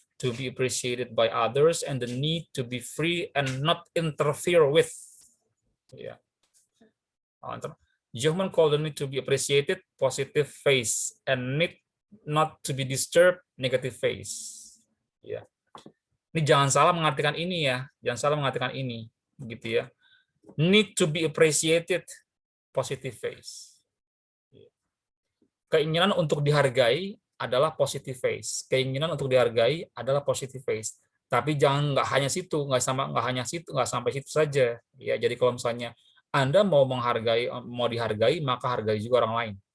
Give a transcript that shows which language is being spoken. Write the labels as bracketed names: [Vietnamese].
[English] to be appreciated by others, and the need to be free and not interfere with. Yeah. Human call the need to be appreciated, positive phase, and need not to be disturbed, negative phase. [Indonesian] Ya. Ini jangan salah mengartikan ini ya, jangan salah mengartikan ini, gitu ya. [English] Need to be appreciated, positive phase. [Indonesian] Keinginan untuk dihargai adalah positive phase. Keinginan untuk dihargai adalah positive phase. Tapi jangan nggak hanya situ, nggak sampai situ saja. Ya, jadi kalau misalnya Anda mau dihargai, maka hargai juga orang lain.